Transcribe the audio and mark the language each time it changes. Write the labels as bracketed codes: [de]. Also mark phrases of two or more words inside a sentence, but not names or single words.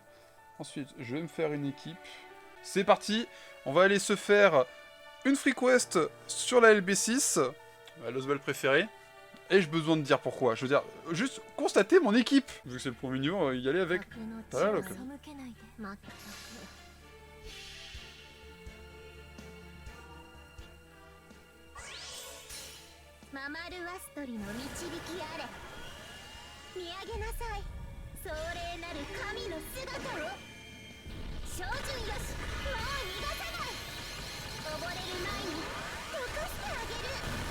[fr] Ensuite, je vais me faire une équipe. C'est parti, on va aller se faire une [en] free quest [fr] sur la LB6, ma Losball préférée. Et j'ai besoin de dire pourquoi, je veux dire, juste constater mon équipe. Vu que c'est le premier niveau, y aller avec... Voilà, donc... [ja] ママルアストリの導きあれ見上げなさい壮麗なる神の姿を照準よしもう逃がさない溺れる前に溶かしてあげる